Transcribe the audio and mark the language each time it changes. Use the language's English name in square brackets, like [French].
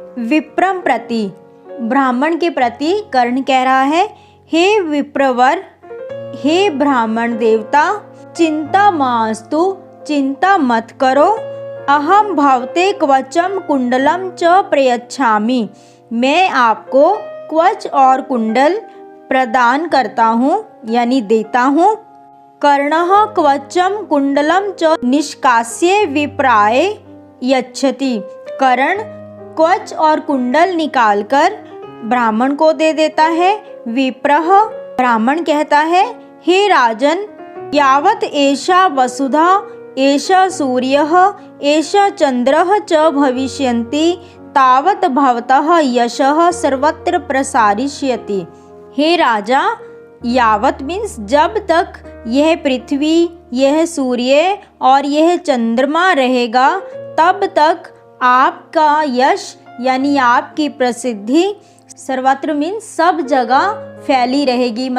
[Sanskrit] विप्रम प्रति, [Hindi] ब्राह्मण के प्रति कर्ण कह रहा है, [Sanskrit] हे विप्रवर, [Hindi] हे ब्राह्मण देवता, [Sanskrit] चिंता मास्तु, [Hindi] चिंता मत करो, [Sanskrit] अहम भवते कवचम कुंडलम च प्रयच्छामि, [Hindi] मैं आपको कवच और कुंडल प्रदान करता हूँ यानी देता हूँ। [Sanskrit] कर्णः कवचम कुंडलम च निष्कास्य विप्राय यच्छति, [Hindi] कर्ण कवच और कुंडल निकालकर ब्राह्मण को दे देता है। [Sanskrit] विप्रः, [Hindi] ब्राह्मण कहता है, [Sanskrit] हे राजन, यावत एषा वसुधा, एषा सूर्यः, एषा चंद्रः च भविष्यन्ति, तावत भवतः यशः सर्वत्र प्रसारिष्यति। [Hindi] हे राजा, यावत मीन्स जब तक यह पृथ्वी, यह सूर्य और यह चंद्रमा रहेगा तब तक आपका यश यानी आपकी प्रसिद्धि सर्वत्र मीन्स सब जगह फैली रहेगी।